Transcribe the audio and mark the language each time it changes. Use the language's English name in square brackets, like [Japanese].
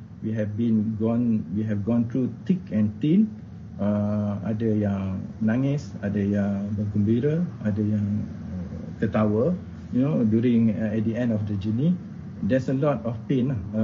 [English] We have gone through thick and thin. [Indonesian] Ada yang menangis, ada yang bergembira, ada yang ketawa. [English] During at the end of the journey, there's a lot of pain.